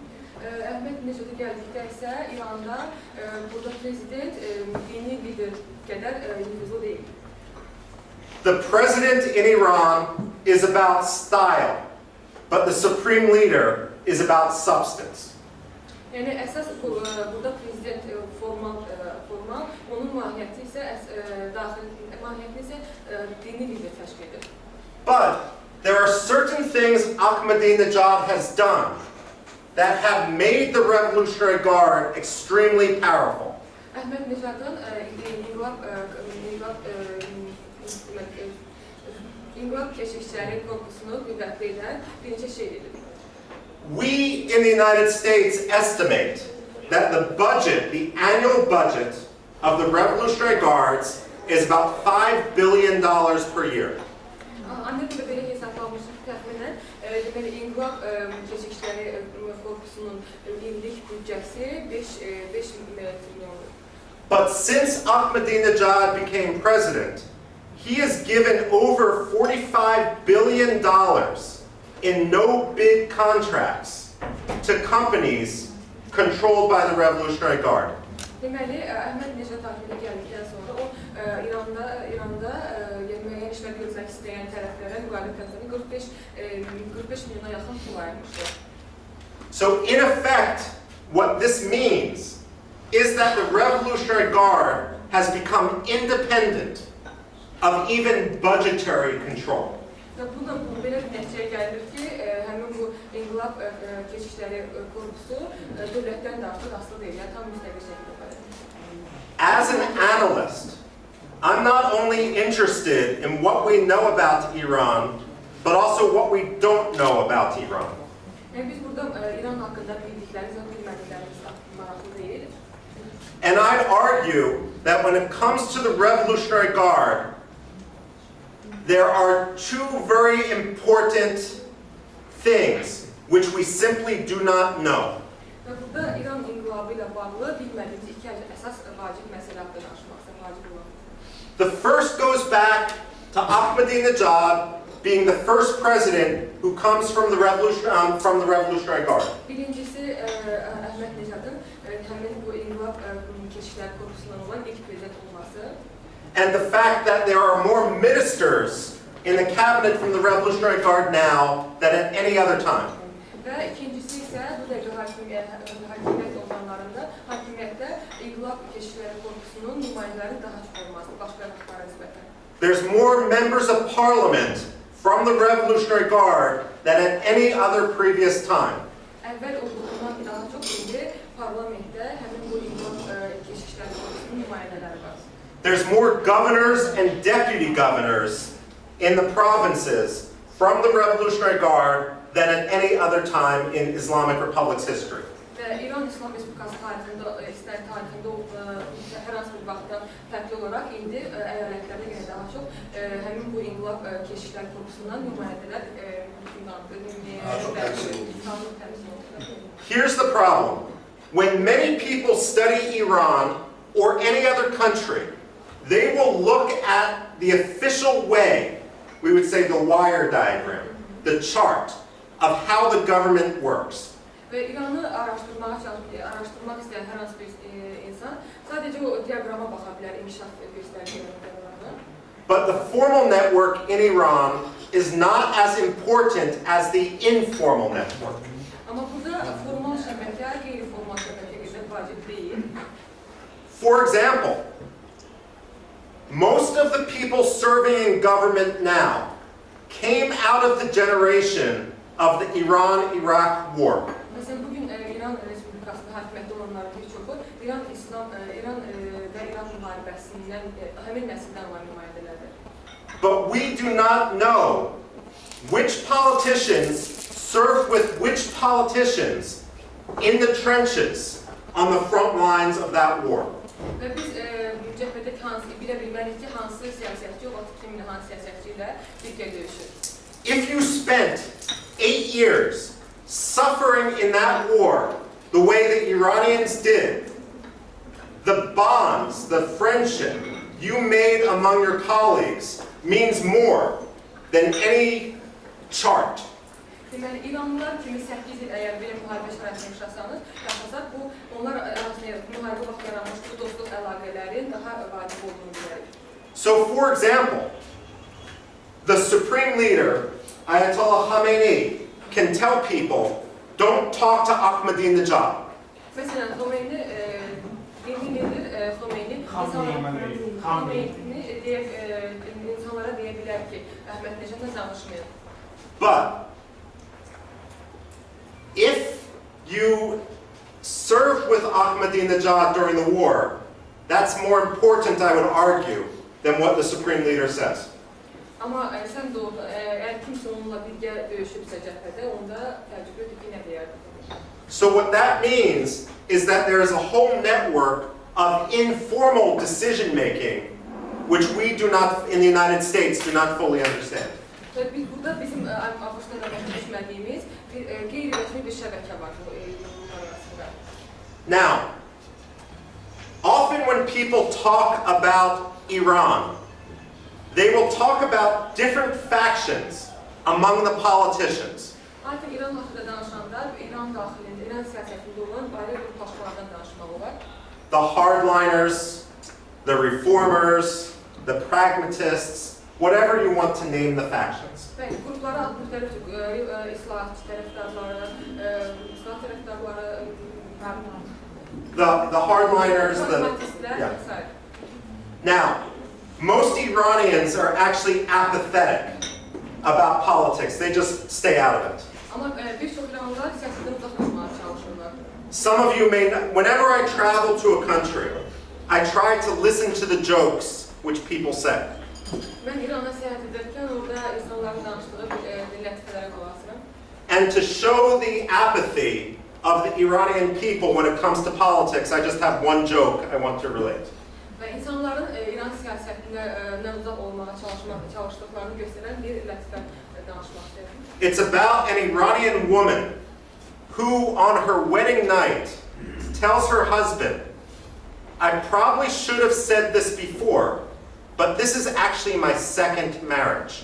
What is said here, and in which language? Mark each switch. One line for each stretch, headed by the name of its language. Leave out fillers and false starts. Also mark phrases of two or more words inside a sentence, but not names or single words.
English: The president in Iran is about style, but the supreme leader is about substance.
Azerbaijani: Yəni əsas burada prezident formal, onun mahiyyəti isə dini lider təşkil edir.
English: But there are certain things Ahmadinejad has done that have made the Revolutionary Guard extremely powerful.
Azerbaijani: Əhmədinecadın İnqilab Keşikçiləri Korpusunu qüvvətli edən bir neçə şey edir.
English: We in the United States estimate that the budget, the annual budget of the Revolutionary Guards is about $5 billion per year.
Azerbaijani: Ancaq belə hesablanmışıq təxminən, deməli İnqilab Keşikçiləri Korpusunun illik büdcəsi 5 milyondur.
English: But since Ahmadinejad became president, he has given over $45 billion in no-bid contracts to companies controlled by the Revolutionary Guard.
Azerbaijani: Deməli, Əhmədinecad hakimiyyətə gəldikdən sonra o İranda müəyyən işlər görmək istəyən tərəflərə müqavilə tərəflərinə 45 milyona yaxın pul ayırmışdı.
English: So in effect, what this means is that the Revolutionary Guard has become independent of even budgetary control.
Azerbaijani: Bundan belə bir nəticəyə gəlir ki, həmin bu İnqilab Keşikçiləri Korpusu dövlətdən də artıq asılı deyil, yəni tam müstəqil şəkildə var.
English: As an analyst, I'm not only interested in what we know about Iran, but also what we don't know about Iran.
Azerbaijani: Yəni biz burada İran haqqında bildiklərimiz və bilmədiklərimiz maraqlı deyil.
English: And I'd argue that when it comes to the Revolutionary Guard, there are two very important things which we simply do not know.
Azerbaijani: Və burada İran inqilabı ilə bağlı bilmədiyimiz iki əsas vacib məsələ haqqında danışmaqsa vacib olan.
English: The first goes back to Ahmadinejad being the first president who comes from the Revolutionary Guard.
Azerbaijani: Birincisi Əhmədinecadın həmin bu İnqilab Keşikçiləri Korpusundan olan ilk prezident olması.
English: And the fact that there are more ministers in the cabinet from the Revolutionary Guard now than at any other time.
Azerbaijani: Və ikincisi isə bu dəqiqə hakimiyyət orqanlarında hakimiyyətdə İnqilab Keşikçiləri Korpusunun nümayəndələrinin daha çox olması başqa rəhbərə nisbətən.
English: There's more members of parliament from the Revolutionary Guard than at any other previous time.
Azerbaijani: Əvvəl olduğundan daha çox indi parlamentdə həmin bu İnqilab Keşikçiləri Korpusunun nümayəndələri var.
English: There's more governors and deputy governors in the provinces from the Revolutionary Guard than at any other time in Islamic Republic's history.
Azerbaijani: Və İran İslam Respublikası tarixində hər hansı bir vaxtda fərqli olaraq indi əyalətlərdə yenə daha çox həmin bu İnqilab Keşikçiləri Korpusundan nümayəndələr
English: Here's the problem. When many people study Iran or any other country, they will look at the official way, we would say the wire diagram, the chart of how the government works.
Azerbaijani: Və İranı araşdırmaq istəyən hər hansı bir insan sadəcə o diaqrama baxa bilər, inkişaf göstəricilərində.
English: But the formal network in Iran is not as important as the informal network.
Azerbaijani: Amma burada formal şəbəkə, qeyri-formal şəbəkə qədər vacib deyil.
English: For example, most of the people serving in government now came out of the generation of the Iran-Iraq War.
Azerbaijani: Məsələn, bugün İran Respublikasında hakimiyyətdə olanların bir çoxu İran və İran müharibəsindən, həmin nəsildən olan nümayəndələrdir.
English: But we do not know which politicians served with which politicians in the trenches on the front lines of that war.
Azerbaijani: Və biz cəbhədə bilə bilmərik ki, hansı siyasətçi, o vaxt kimin hansı siyasətçi ilə birgə döyüşür.
English: If you spent 8 years suffering in that war the way the Iranians did, the bonds, the friendship you made among your colleagues means more than any chart.
Azerbaijani: Deməli, İranlılar kimi 8 il əgər belə müharibə şəraitində yaşasaq, bu onlar arasında müharibə vaxt yaranmış bu dostluq əlaqələrin daha vacib olduğunu bilərik.
English: So, for example, the supreme leader, Ayatollah Khamenei, can tell people, don't talk to Ahmadinejad.
Azerbaijani: Məsələn, dini lider Xomeyni insanlara deyə bilər ki, Əhmədinejadla danışmayın.
English: But if you served with Ahmadinejad during the war, that's more important, I would argue, than what the supreme leader says.
Azerbaijani: Amma sən də orada, əgər kimsə onunla birgə döyüşübsə cəbhədə, onda təəccüblüdür ki, nə deyərdir.
English: So what that means is that there is a whole network of informal decision making, which we do not, in the United States, do not fully understand.
Azerbaijani: Biz burada bizim Avrupa düşmədiyimiz qeyri-rəsmi bir şəbəkə var bu arasında.
English: Now, often when people talk about Iran, they will talk about different factions among the politicians.
Azerbaijani: Artıq İran haqqında danışanlar İran daxilində, İran siyasətində olan ayrı gruplaşmalardan danışmaq olar.
English: The hardliners, the reformers, the pragmatists, whatever you want to name the factions.
Azerbaijani: Bəli, qruplara müxtəlif islahatçı tərəfdarları, islah tərəfdarları,
English: The hardliners,
Azerbaijani: pragmatistlər,
English: yeah. Now, most Iranians are actually apathetic about politics. They just stay out of it.
Azerbaijani: Amma bir çox İranlılar siyasətdən uzaq olmağa çalışırlar.
English: Some of you may know, whenever I travel to a country, I try to listen to the jokes which people say.
Azerbaijani: Mən İrana səyahət edərkən orada insanların danışdığı lətifələrə qulaq asıram.
English: And to show the apathy of the Iranian people when it comes to politics, I just have one joke I want to relate.
Azerbaijani: Və insanların İran siyasətindən uzaq olmağa çalışdıqlarını göstərən bir lətifə danışmaq istəyirəm.
English: It's about an Iranian woman who, on her wedding night, tells her husband, I probably should have said this before, but this is actually my second marriage.